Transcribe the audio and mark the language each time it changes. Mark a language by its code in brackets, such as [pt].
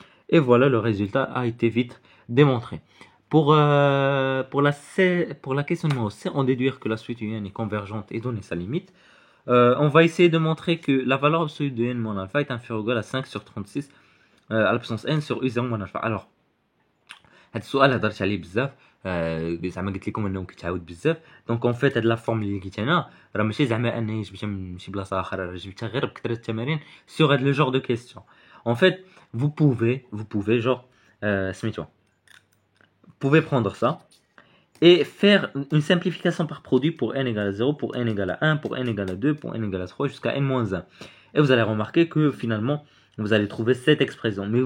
[fr] Et voilà, le résultat a été vite démontré. Pour la question numéro C, on déduit que la suite UN est convergente et donner sa limite. On va essayer de montrer que la valeur absolue de n moins alpha est inférieure ou égale à 5 sur 36 à la puissance n sur u0 moins alpha. [ar] Alors, هذا السؤال هضرت عليه بزاف زعما قلت لكم انه كيتعاود بزاف. دونك اون فيت هاد لا فورم اللي لقيت انا راه ماشي زعما انني جبتها من شي بلاصه اخرى، راه جبتها غير بكثره التمارين sur هاد لو جور دو كيستيون. [fr] En fait, vous pouvez genre سميتو vous pouvez prendre ça et faire une simplification par produit pour n égale à 0, pour n égale à 1, pour n égale à 2, pour n égale à 3, jusqu'à n-1. Et vous allez remarquer que finalement, vous allez trouver cette expression.